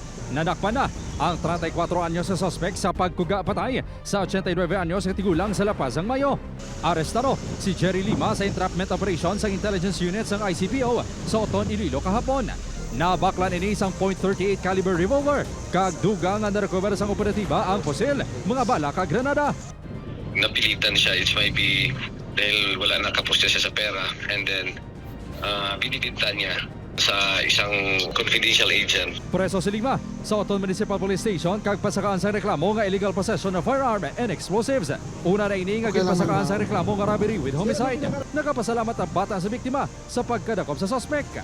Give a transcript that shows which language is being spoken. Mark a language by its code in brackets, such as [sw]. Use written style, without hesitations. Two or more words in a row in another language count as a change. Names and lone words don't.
[hil] Nanakpan na ang 34 anyos sa suspect sa pagkuga patay sa 89 anyos sa tigulang sa La Paz ang Mayo. Arestado si Jerry Lima sa [en] entrapment operation [hil] sa [en] intelligence unit [hil] ng ICPO sa Oton, Iloilo kahapon. Nabaklan ini isang .38 caliber revolver. Kagduga nga narecover sang operatiba ang pusil, mga bala kag granada. [tl] Napilitan siya, [en] it might be [tl] dahil wala nakaposte siya sa pera, [en] and then [tl] binibintan niya sa isang [en] confidential agent. [hil] Preso si Lima sa Oton Municipal Police Station kag pasakaan sa reklamo nga [en] illegal possession of firearm and explosives. [hil] Una na ini nga ginpasakaan sa reklamo nga [en] robbery with homicide. [hil] Nagapasalamat ang bata sa biktima sa pagkadakop sa suspect.